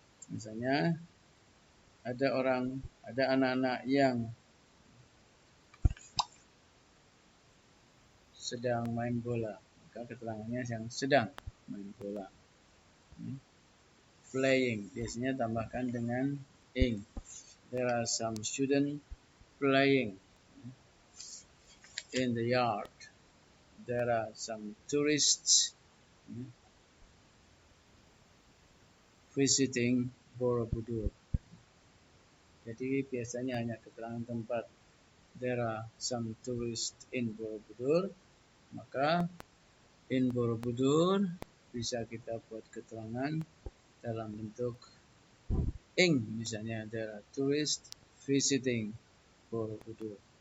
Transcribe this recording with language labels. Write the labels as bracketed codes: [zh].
[id] Misalnya ada anak-anak yang sedang main bola, maka keterangannya yang sedang main bola. Playing, biasanya tambahkan dengan ing. [en] There are some students playing in the yard. There are some tourists visiting Borobudur. [id] Jadi biasanya hanya keterangan tempat. [en] There are some tourists in Borobudur. [id] Maka [en] in Borobudur [id] bisa kita buat keterangan dalam bentuk ing. [en] Misalnya there are tourists visiting Borobudur.